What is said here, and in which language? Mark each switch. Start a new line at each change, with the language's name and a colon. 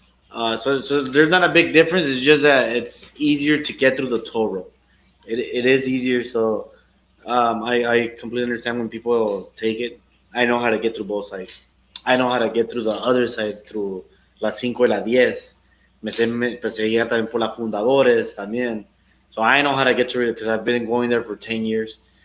English: So there's not a big difference. It's just that it's easier to get through the toll road. It is easier. So I completely understand when people take it. I know how to get through both sides. I know how to get through the other side, through
Spanish: la 5 y la 10. Empecé a llegar también por la Fundadores también.
English: So I know how to get to it because I've been going there for 10 years.